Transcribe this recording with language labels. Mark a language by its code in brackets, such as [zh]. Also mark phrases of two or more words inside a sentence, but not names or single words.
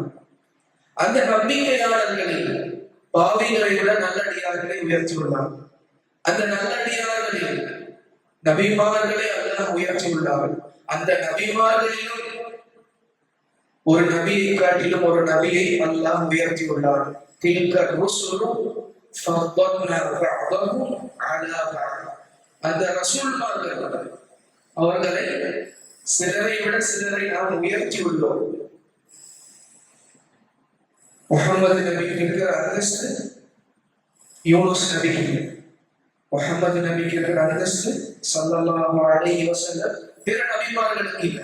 [ta] அந்த நம்பிக்கையாளர்களில் பாவிகளை விட நல்லடியார்களை உயர்த்தி உள்ளார். அந்த நல்லடியார்களில் நபிமார்களை அல்லாஹ் உயர்த்தி உள்ளார். அந்த நபிமார்களிலும் ஒரு நபியை காட்டிலும் ஒரு நபியை அல்லாஹ் உயர்த்தி உள்ளார். [ar] تلك الرسل ஃபضلنا بعضهم على بعض. [ta] அந்த ரசூல்மார்கள், அவர்களை சிலரை விட சிலரை நாம் உயர்த்தி உள்ளோம். முஹம்மது நபிக்கு இருக்கிற அந்தஸ்து யூனுஸ் நபிக்கு இல்லை. முஹம்மது நபிக்கு இருக்கிற அந்தஸ்து [ar] صلى الله عليه وسلم [ta] பிற நபிமார்களுக்கு இல்லை.